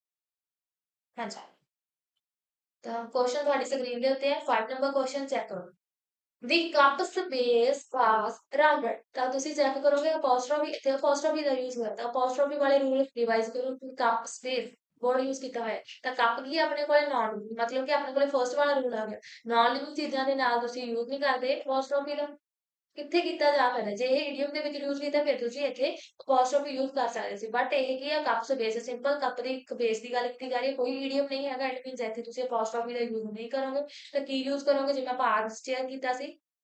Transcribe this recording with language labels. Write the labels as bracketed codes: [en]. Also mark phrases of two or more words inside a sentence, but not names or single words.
[pa] ਹਾਂਜੀ ਤਾਂ ਕੁਐਸਚਨ ਤੁਹਾਡੀ ਸਕਰੀਨ ਦੇ ਉੱਤੇ ਹੈ 5 ਨੰਬਰ ਕੁਐਸਚਨ ਚੈੱਕ ਕਰੋ [en] The cup space was rounded [pa] ਤਾਂ ਤੁਸੀਂ ਚੈੱਕ ਕਰੋਗੇ apostrophe ਇੱਥੇ apostrophe ਦਾ ਯੂਜ਼ ਹੋਇਆ ਤਾਂ apostrophe ਵਾਲੇ [en] rule revise [pa] ਕਰੋ [en] cup space [pa] ਵਰਡ ਯੂਜ਼ ਕੀਤਾ ਹੋਇਆ ਤਾਂ ਕੱਪ ਕੀ ਆਪਣੇ ਕੋਲੇ ਨਾਨ ਮਤਲਬ ਕਿ ਆਪਣੇ ਕੋਲੇ ਫਰਸਟ ਵਾਲਾ ਰੂਲ ਆ ਗਿਆ [en] non living [pa] ਚੀਜ਼ਾਂ ਦੇ ਨਾਲ ਤੁਸੀਂ ਯੂਜ਼ ਨਹੀਂ ਕਰਦੇ apostrophe ਦਾ ਕਿੱਥੇ ਕੀਤਾ ਜਾ ਸਕਦਾ ਜੇ ਇਹ ਇਡੀਅਮ ਦੇ ਵਿੱਚ ਯੂਜ਼ ਕੀਤਾ ਫਿਰ ਤੁਸੀਂ ਇੱਥੇ apostrophe ਯੂਜ਼ ਕਰ ਸਕਦੇ ਸੀ ਬਟ ਇਹ ਕੀ ਆ [en] cup base [pa] ਸਿੰਪਲ ਕੱਪ ਦੀ ਇੱਕ ਬੇਸ ਦੀ ਗੱਲ ਕੀਤੀ ਜਾ ਰਹੀ ਹੈ ਕੋਈ ਇਡੀਅਮ ਨਹੀਂ ਹੈਗਾ [en] it means [pa] ਇੱਥੇ ਤੁਸੀਂ apostrophe ਦਾ ਯੂਜ਼ ਨਹੀਂ ਕਰੋਗੇ ਤਾਂ ਕੀ ਯੂਜ਼ ਕਰੋਗੇ ਜਿਵੇਂ ਆਪਾਂ [en] arms chair [pa] ਕੀਤਾ ਸੀ